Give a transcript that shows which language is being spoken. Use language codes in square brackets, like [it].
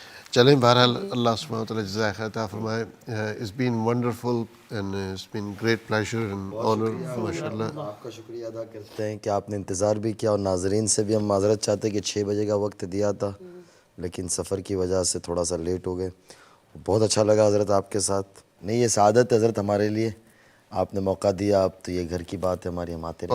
[ur] چلیں بہرحال اللہ سبحانہ و تعالیٰ جزائے خیر عطا فرمائے. [en] It's been wonderful and it's been great pleasure and honor ماشاء اللہ. [ur] آپ کا شکریہ ادا کرتے ہیں کہ آپ نے انتظار بھی کیا, اور ناظرین سے بھی ہم معذرت چاہتے ہیں کہ 6 بجے کا وقت دیا تھا لیکن سفر کی وجہ سے تھوڑا سا لیٹ ہو گئے. بہت اچھا لگا حضرت آپ کے ساتھ. نہیں یہ سعادت ہے حضرت ہمارے لیے, آپ نے موقع دیا, آپ تو یہ گھر کی بات ہے ہماری, ہم آتے رہے.